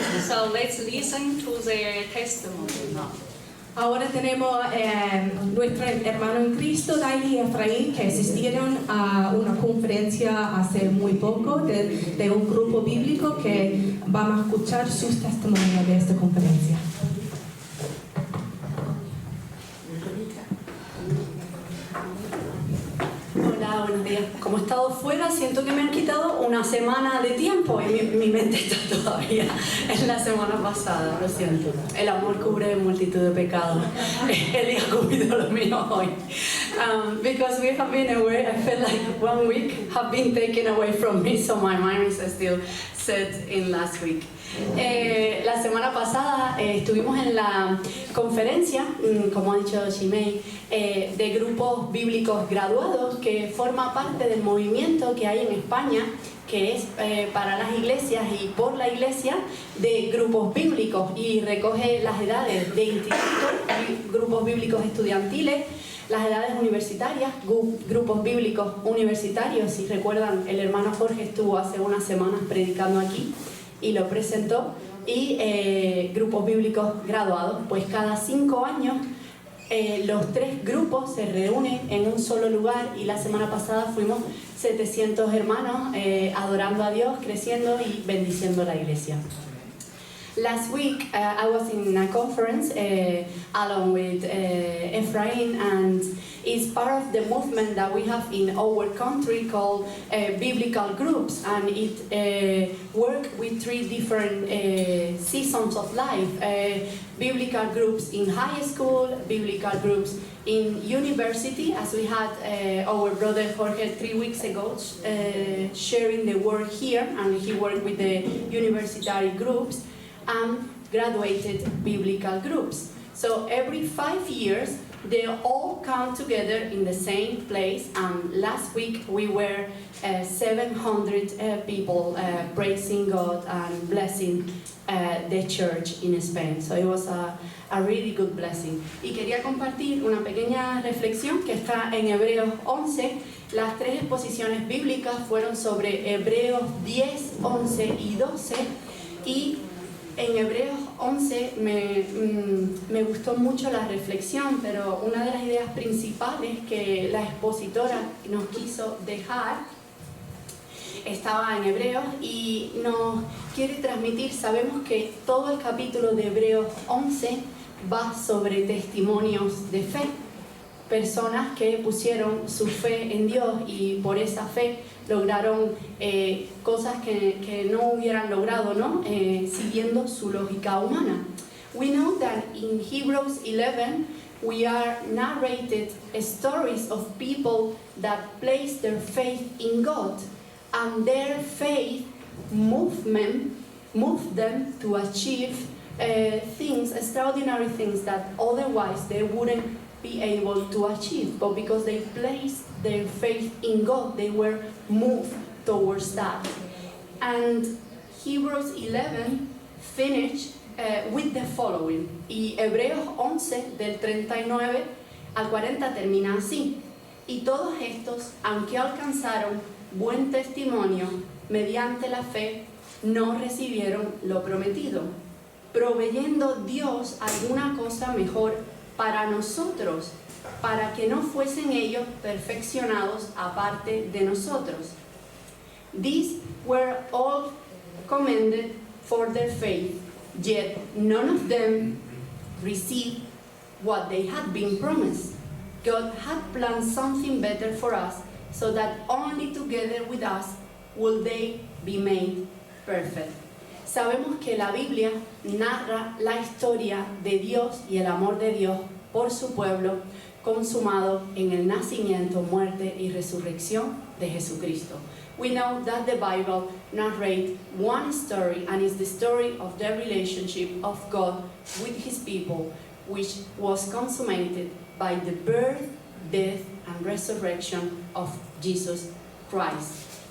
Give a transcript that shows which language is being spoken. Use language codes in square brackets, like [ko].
[en] So let's listen to their testimony now. [es] Ahora tenemos nuestro hermano en Cristo, David y Efraín, que asistieron a una conferencia hace muy poco de un grupo bíblico que vamos a escuchar sus testimonios de esta conferencia. Hola, buenos días. Como he estado fuera, siento que me han quitado una semana de tiempo y mi mente está todavía en la semana pasada, lo siento. El amor cubre multitud de pecados. Él ha cubrido los míos hoy. [en] Because we have been away, I feel like 1 week have been taken away from me, so my mind is still set in last week. [es] La semana pasada estuvimos en la conferencia, como ha dicho Shimei, de grupos bíblicos graduados, que forma parte del movimiento que hay en España, que es para las iglesias y por la iglesia, de grupos bíblicos, y recoge las edades de institutos, grupos bíblicos estudiantiles, las edades universitarias, grupos bíblicos universitarios. Si recuerdan, el hermano Jorge estuvo hace unas semanas predicando aquí y lo presentó, y grupos bíblicos graduados. Pues cada 5 años los 3 grupos se reúnen en un solo lugar, y la semana pasada fuimos 700 hermanos adorando a Dios, creciendo y bendiciendo la iglesia. [en] Last week I was in a conference along with Ephraim, and it's part of the movement that we have in our country called biblical groups, and it works with 3 different seasons of life. Biblical groups in high school, biblical groups in university, as we had our brother Jorge 3 weeks ago sharing the word here, and he worked with the university groups, and graduated biblical groups. So every 5 years they all come together in the same place, and last week we were 700 people praising God and blessing the church in Spain. So it was a really good blessing. [es] Y quería compartir una pequeña reflexión que está en Hebreos 11. Las 3 exposiciones bíblicas fueron sobre Hebreos 10, 11 y 12, y en Hebreos 11 me gustó mucho la reflexión, pero una de las ideas principales que la expositora nos quiso dejar estaba en Hebreos y nos quiere transmitir. Sabemos que todo el capítulo de Hebreos 11 va sobre testimonios de fe, personas que pusieron su fe en Dios y por esa fe lograron cosas que no hubieran logrado, ¿no? Siguiendo su lógica humana. [en] We know that in Hebrews 11 we are narrated stories of people that place their faith in God, and their faith moved them to achieve things, extraordinary things that otherwise they wouldn't be able to achieve. But because they placed their faith in God, they were moved towards that. And Hebrews 11 finished with the following. [es] Y Hebreos 11 del 39 al 40 termina así: y todos estos, aunque alcanzaron buen testimonio mediante la fe, no recibieron lo prometido, proveyendo Dios alguna cosa mejor para nosotros, para que no fuesen ellos perfeccionados aparte de nosotros. [en] These were all commended for their faith, yet none of them received what they had been promised. God had planned something better for us, so that only together with us will they be made perfect. [es] Sabemos que la Biblia narra la historia de Dios y el amor de Dios por su pueblo, consumado en el nacimiento, muerte y resurrección de Jesucristo. [en] We know that the Bible narrates one story, and it's the story of the relationship of God with His people, which was consummated by the birth, death, and resurrection of Jesus Christ.